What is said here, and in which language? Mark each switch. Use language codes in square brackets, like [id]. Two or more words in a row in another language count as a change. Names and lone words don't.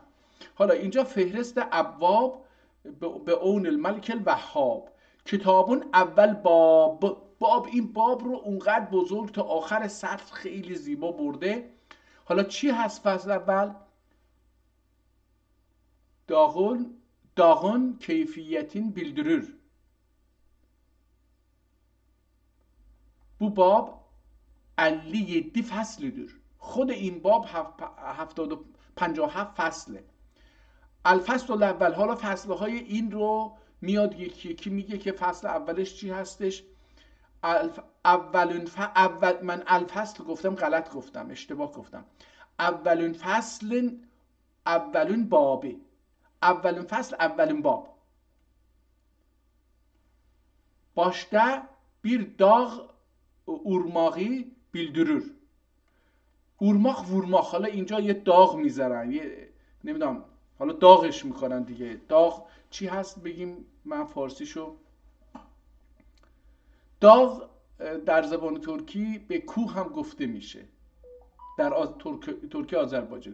[fa] حالا اینجا فهرست ابواب به اون [ar] الملک الوهاب. [fa] کتابون اول باب این باب رو اونقدر بزرگ تا آخر سطر خیلی زیبا برده. حالا چی هست فصل اول؟ [az] dağun keyfiyetin bildirir. Bu bab 57 فصلdir. [fa] خود این باب 57 فصله. [ar] الفصل الاول، [fa] حالا فصلهای این رو میاد یکی یکی میگه که فصل اولش چی هستش. من الفصل گفتم، غلط گفتم، اشتباه گفتم. اولین فصل اولین بابه. اولین فصل اولین باب. [az] Başta bir dağ urmağı bildirir. [fa] اورماق وورماق، حالا اینجا یه داغ میذارن، یه نمیدونم حالا داغش میکنن دیگه. داغ چی هست بگیم؟ من فارسیشو، داغ در زبان ترکی به کوه هم گفته میشه در ترکیه آذربایجان.